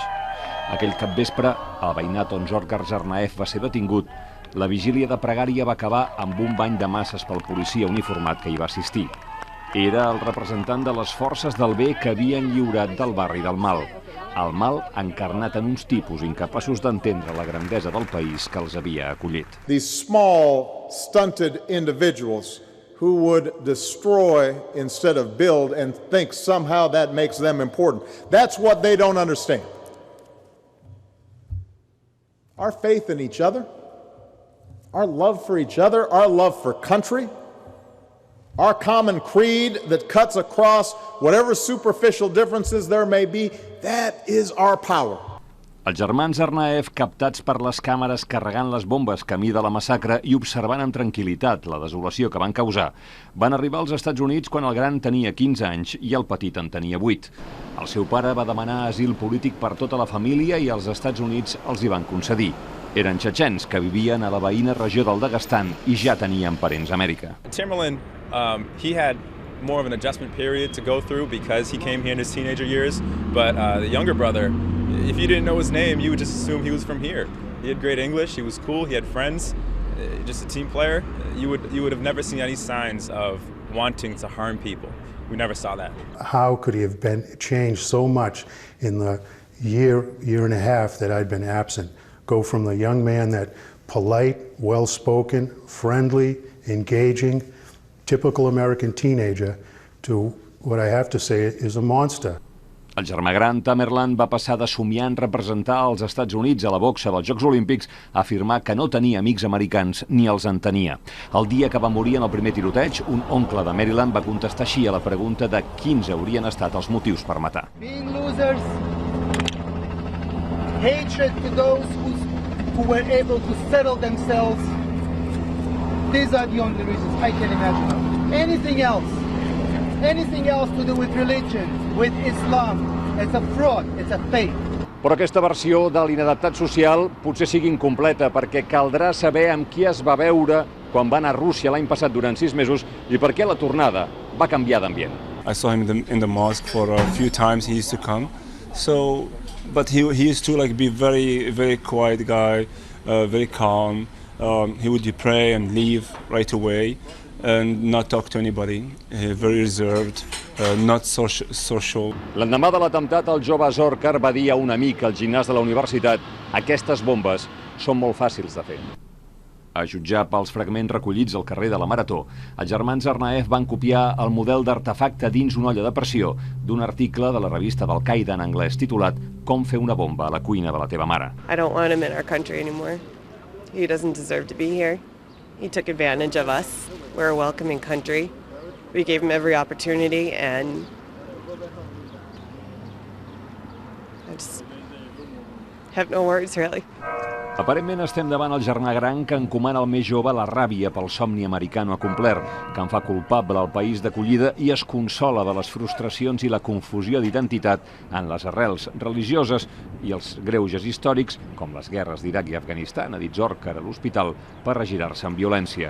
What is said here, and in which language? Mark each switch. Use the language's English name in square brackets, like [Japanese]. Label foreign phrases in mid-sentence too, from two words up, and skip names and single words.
[Catalan] Aquell capvespre, al veïnat on Dzhokhar Tsarnaev va ser detingut, la vigília de pregària va acabar amb un bany de masses pel policia uniformat que hi va assistir. Era el representant de les forces del bé que havien lliurat del barri del mal. El mal encarnat en uns tipus incapaços d'entendre la grandesa del país que els havia acollit. [English] These small, stunted individuals who would destroy instead of build and think somehow that makes them important. That's what they don't understand. Our faith in each other, our love for each other, our love for country, our common creed that cuts across whatever superficial differences there may be, that is our power. [Catalan] Els germans Tsarnaev, captats per les càmeres carregant les bombes camí de la massacre i observant amb tranquil·litat la desolació que van causar, van arribar als Estats Units quan el gran tenia 15 anys i el petit en tenia 8. El seu pare va demanar asil polític per tota la família i els Estats Units els hi van concedir. Eren txetxens que vivien a la veïna regió del Daguestan i ja tenien parents a Amèrica. [English] Tamerlan, he had more of an adjustment period to go through because he came here in his teenager years, but the younger brother, if you didn't know his name, you would just assume he was from here. He had great English, he was cool, he had friends, just a team player. You would have never seen any signs of wanting to harm people. We never saw that. How could he have changed so much in the year and a half that I'd been absent? Go from the young man that polite, well-spoken, friendly, engaging, typical American teenager to what I have to say is a monster. [Catalan] El germà gran, Tamerlan, va passar de somiar en representar els Estats Units a la boxa dels Jocs Olímpics a afirmar que no tenia amics americans ni els entenia. El dia que va morir en el primer tiroteig, un oncle de Maryland va contestar així a la pregunta de quins haurien estat els motius per matar. [English] Being losers, hatred to those who were able to settle themselves. These are the only reasons I can imagine. Anything else to do with religion, with Islam, it's a fraud, it's a fake. [Catalan] Però aquesta versió de l'inadaptat social potser sigui incompleta perquè caldrà saber amb qui es va veure quan va anar a Rússia l'any passat durant 6 mesos i per què a la tornada va canviar d'ambient. [English] I saw him in the mosque for a few times. He used to come, but he used to be very quiet guy, very calm. He would pray and leave right away and not talk to anybody. Very reserved, not social. [Catalan] L'endemà de l'atemptat, el jove Zorkar va dir a un amic al gimnàs de la universitat: aquestes bombes són molt fàcils de fer. A jutjar pels fragments recollits al carrer de la Marató, els germans Tsarnaev van copiar el model d'artefacte dins una olla de pressió d'un article de la revista d'Al-Qaeda en anglès titulat Com fer una bomba a la cuina de la teva mare. [English] I don't want him in our country anymore. He doesn't deserve to be here. He took advantage of us. We're a welcoming country. We gave him every opportunity and I just have no words, really. [Catalan] Aparentment estem davant el germà gran que encomana al més jove la ràbia pel somni americano acomplert, que en fa culpable al país d'acollida i es consola de les frustracions i la confusió d'identitat en les arrels religioses i els greuges històrics, com les guerres d'Iraq i Afganistan, ha dit Zorkar a l'hospital, per regirar-se en violència.